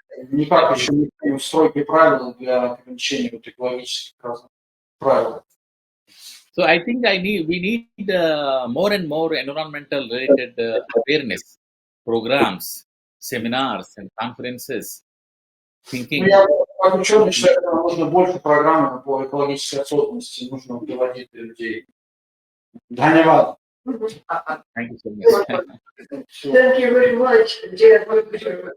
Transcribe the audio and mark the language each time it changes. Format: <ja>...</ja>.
<ru>Никак еще не строгие правила для ограничения вот экологических правил.</ru> <en>So I think we need more and more environmental related awareness programs, seminars and conferences. Thinking.</en> <ru>Я как ученый считаю, что нужно больше программ по экологической осознанности, нужно приводить людей. Дханьявад.</ru> <en>Thank you so much. Thank you very much, dear Dr.</en>